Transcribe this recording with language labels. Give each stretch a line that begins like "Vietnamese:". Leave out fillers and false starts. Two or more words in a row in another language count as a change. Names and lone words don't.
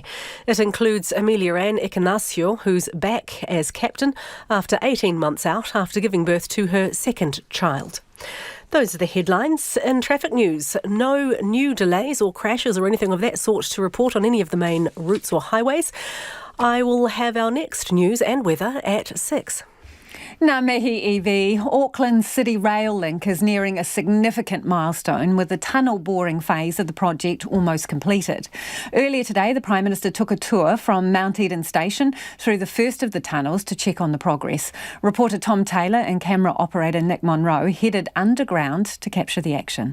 English: It includes Amelia-Ann Icinacio, who's back as captain after 18 months out after giving birth to her second child. Those are the headlines. In traffic news, no new delays or crashes or anything of that sort to report on any of the main routes or highways. I will have our next news and weather at 6.
Māori: Ngā mihi, Evie.
English: Auckland City Rail Link is nearing a significant milestone with the tunnel boring phase of the project almost completed. Earlier today, the Prime Minister took a tour from Mount Eden Station through the first of the tunnels to check on the progress. Reporter Tom Taylor and camera operator Nick Monroe headed underground to capture the action.